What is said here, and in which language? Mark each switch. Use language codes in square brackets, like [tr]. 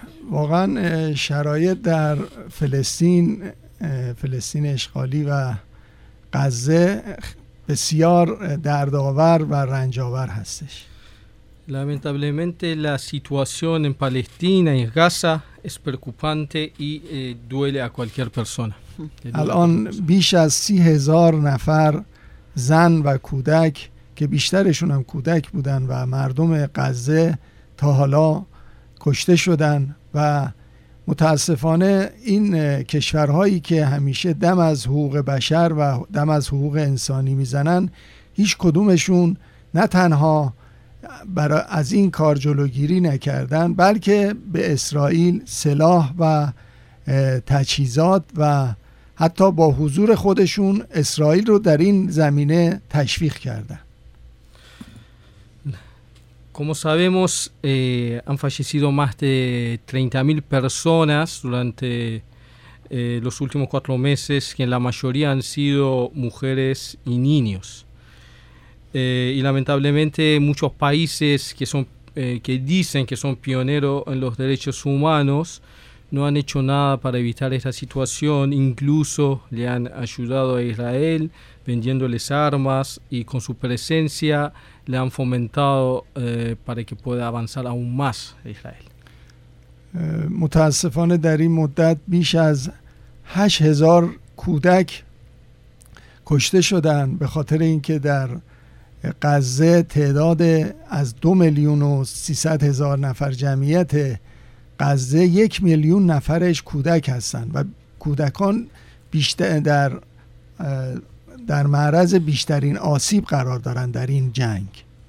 [fa] واقعاً شرایط در فلسطین فلسطین اشغالی و غزه بسیار دردآور و رنجآور هستش. [es] Lamentablemente la situación en Palestina y Gaza es preocupante y duele a cualquier persona. [fa] الان بیش از 30,000 نفر زن و کودک که بیشترشون هم کودک بودن و مردم غزه تا حالا کشته شدن و متاسفانه این کشورهایی که همیشه دم از حقوق بشر و دم از حقوق انسانی میزنن هیچ کدومشون نه تنها برای از این کار جلوگیری نکردن بلکه به اسرائیل سلاح و تجهیزات و حتی با حضور خودشون اسرائیل رو در این زمینه تشویق کردن. [es] Como sabemos, han fallecido más de 30,000 personas durante los últimos cuatro meses, que en la mayoría han sido mujeres y niños. Y lamentablemente muchos países que dicen que son pioneros en los derechos humanos no han hecho nada para evitar esta situación. Incluso le han ayudado a Israel vendiéndoles armas y con su presencia le han fomentado para que pueda avanzar aún más Israel. [fa] متاسفانه در این مدت بیش از 8,000 کودک کشته شدند به خاطر اینکه در غزه تعداد از 2,300,000 نفر جمعیت غزه 1,000,000 نفرش کودک هستند و کودکان بیشتر در معرض بیشترین آسیب قرار دارند در این جنگ.